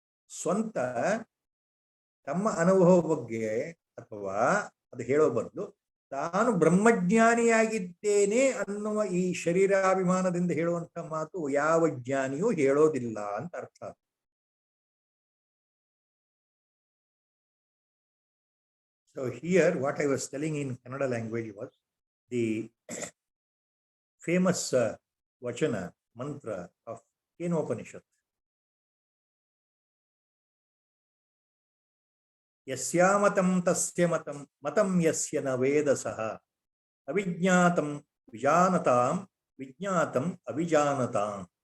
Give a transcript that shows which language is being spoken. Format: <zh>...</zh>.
<kn>ಸ್ವಂತ ತಮ್ಮ ಅನುಭವ ಬಗ್ಗೆ ಅಥವಾ ಅದು ಹೇಳೋ ಬದಲು ತಾನು ಬ್ರಹ್ಮಜ್ಞಾನಿಯಾಗಿದ್ದೇನೆ ಅನ್ನುವ ಈ ಶರೀರಾಭಿಮಾನದಿಂದ ಹೇಳುವಂತ ಮಾತು ಯಾವ ಜ್ಞಾನಿಯೂ ಹೇಳೋದಿಲ್ಲ ಅಂತ ಅರ್ಥ.</kn> <en>So here what I was telling in Kannada language was the famous vachana mantra of Kenopanishad.</en> <sa>ಯಸ್ಯಾಮತಂ ತಸ್ಯ ಮತಂ ಮತಂ ಯಸ್ಯ ನ ವೇದಸಃ ಅವಿಜ್ಞಾತಂ ವಿಜಾನತಾಂ ವಿಜ್ಞಾತಂ ಅವಿಜಾನತಾಂ.</sa>